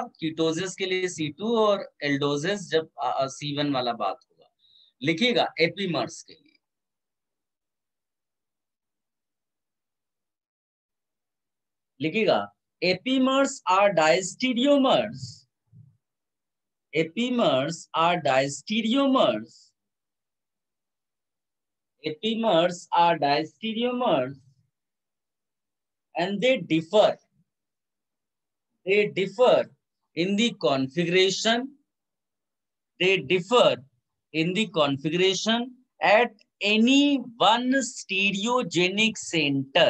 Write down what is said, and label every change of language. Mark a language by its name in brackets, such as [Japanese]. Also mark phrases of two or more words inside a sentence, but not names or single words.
[Hindi] कीटोसिस के लिए C2 और एल्डोसिस जब C1 वाला बात होगा। लिखिएगा एपीमर्स के लिए। लिखिएगा [English] epimers are diastereomers. epimers are diastereomers. Epimers are diastereomers and they differ. They differ in the configuration. They differ in the configuration at any one stereogenic center.